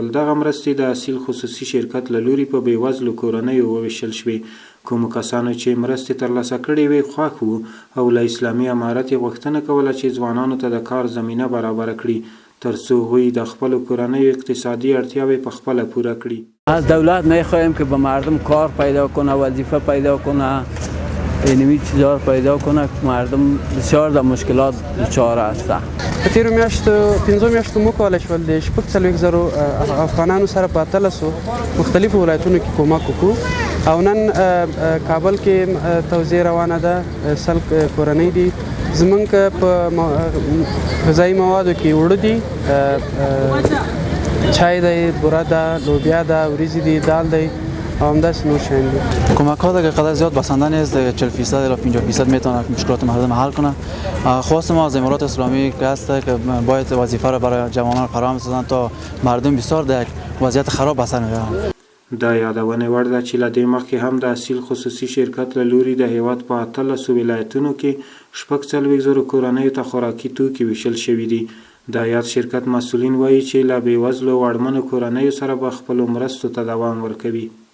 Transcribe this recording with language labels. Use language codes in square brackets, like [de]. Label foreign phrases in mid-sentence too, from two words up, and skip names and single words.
[ps] دغه مرستې د اصیل خصوصي شرکت له لوري په بېوزلو کورنیو وویشل شوې. کومو کسانو چې مرستې ترلاسه کړې وې خوښ وو او له اسلامي امارت یې غوښتنه کوله چې ځوانانو ته د کار زمینه برابره کړي ترڅو هغوی د خپلو کورنیو اقتصادي اړتیاوې په خپله پوره کړي. [fa] از دولت میخواهیم که به مردم کار پیدا کنه، وظیفه پیدا کنه، اینمی چیزا پیدا کنه که مردم بسیار د مشکلات دچار هستند. [ps] په تیرو میاشتو 5 میاشتو موږ کولی شول د 40,000 افغانانو سره په 1300 مختلفو ولایتونو کې کومک وکړو او نن کابل کې توزیع روانه ده. 100 کورنۍ دي زمونږ په غذایي موادو کې اوړه دي، چای دی، بوره ده، لوبیا ده، وریجې دي، دال دی و همداسې نور شیان دي. [fa] کمک ها دیگه قدر زیاد بسنده نیست، 40% الی 50% میتونه مشکلات مردم حل کنه. خواست ما از امارات اسلامی که هست که باید وظیفه را برای جوانان فراهم سازند تا مردم بسیار در وضعیت خراب اثر میبرند. [ps] دا یادونه وړ ده چې له دې مخکې هم د اصیل خصوصي شرکت له لوري د هیواد په 13 ولایتونو کې 40,000 کورنیو ته خوراکي توکي ویشل شوي دي. د یاد شرکت مسؤلین وایي چې له بېوزلو او اړمنو کورنیو سره به خپلو مرستو ته دوام ورکوي.